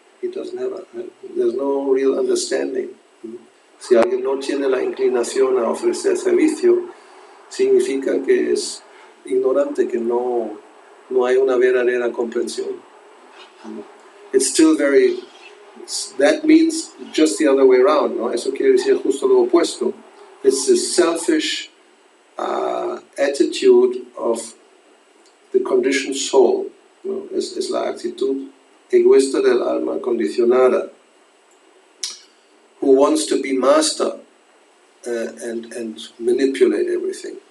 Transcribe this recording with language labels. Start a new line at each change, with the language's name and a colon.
English: He doesn't have there's no real understanding.
Spanish: Si alguien no tiene la inclinación a ofrecer servicio, significa que es ignorante, que no hay una verdadera comprensión.
English: It's still very, that means just the other way around, ¿no?
Spanish: Eso quiere decir justo lo opuesto.
English: It's the selfish attitude of the conditioned soul, ¿no?
Spanish: Es la actitud egoísta del alma condicionada,
English: who wants to be master and manipulate everything.